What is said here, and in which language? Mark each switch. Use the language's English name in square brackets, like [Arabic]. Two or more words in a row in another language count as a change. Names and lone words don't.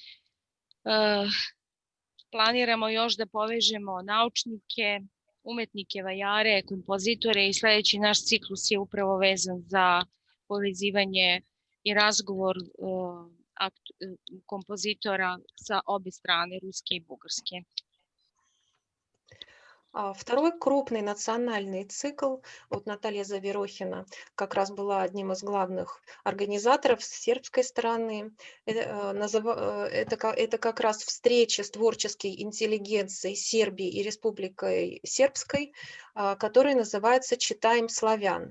[Serbian] Planiramo još da povežemo naučnike, umetnike, vajare, kompozitore i sledeći naš ciklus je upravo vezan za povezivanje i razgovor kompozitora sa obe strane, ruske i bugarske. [Russian] Второй крупный национальный цикл, вот Наталья Заверохина как раз была одним из главных организаторов с сербской стороны. Это как раз встреча с творческой интеллигенцией Сербии и Республикой Сербской, которая называется «Читаем славян».